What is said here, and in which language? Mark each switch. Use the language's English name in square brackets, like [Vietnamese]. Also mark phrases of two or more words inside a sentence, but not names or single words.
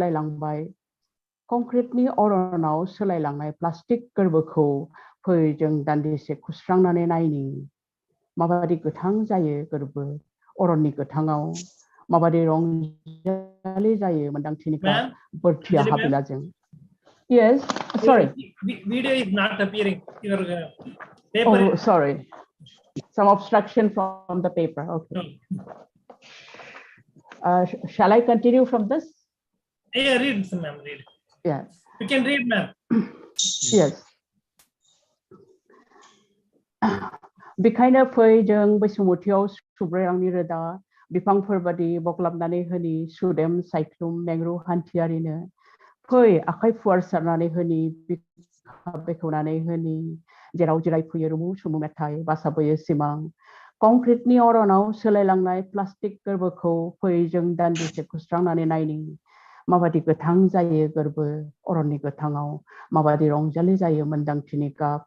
[Bodo] सोलायलांनाय प्लास्टिक गोरबोखौ फै जों दान्दिसे खुस्रांनानै नायनि माबादि गोथां जायो गोरबो अरननि गोथाङाव माबादि रंजालि जायो मोन्दांथिनिखा बोरथिया हाबिलाजों [English] Yes, sorry. Video is not appearing. Your paper. Oh, sorry. Some obstruction from the paper. Okay. Shall I continue from this? Yeah, read, ma'am. Read. Yes. You can read, ma'am. Yes. [Bodo] बेखायनो फै जों बैसुमुथियाव सुब्रेलांनि रोदा बिफांफोर बादि बग्लाबनानै होनि सुदेम सायख्लुम मेंरु हान्थियारिनो फै आखाइ फुवारसारनानै होनि बिखा बेखेवनानै होनि जेराव जिरायफैयो रुमु सुमु मेथाइ बासाबोयो सिमां कंक्रिटनि अरनाव सोलायलांनाय प्लास्टिक गोरबोखौ फै जों दान्दिसे खुस्रांनानै नायनि माबादि गोथां जायो गोरबो अरननि गोथाङाव माबादि रंजालि जायो मोन्दांथिनि गाब